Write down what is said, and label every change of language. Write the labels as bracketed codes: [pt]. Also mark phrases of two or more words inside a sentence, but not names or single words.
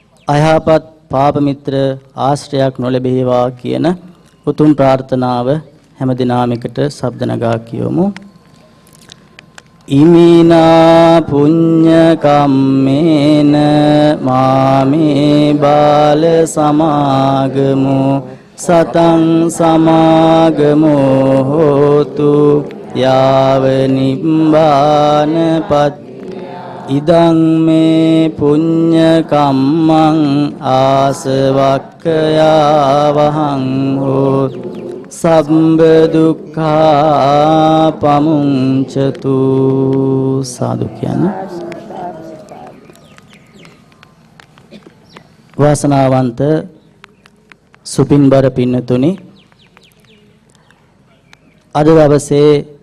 [si] අයහපත් පාප මිත්‍ර ආශ්‍රයක් නොලැබේවා කියන උතුම් ප්‍රාර්ථනාව හැම දිනම එකට ශබ්ද නගා කියමු. [pi] ඉමිනා පුඤ්ඤ කම්මේන මාමේ බාල සමාගමු සතං සමාගමෝ හෝතු යාව නිබ්බානපත් ඉදං මේ පුඤ්ඤ කම්මං ආසවක්ඛයා වහං හෝතු සම්බ දුක්ඛා පමුංචතු. [si] සාදු කියන වාසනාවන්ත සුපින්බර පින්නතුනි, අද දවසේ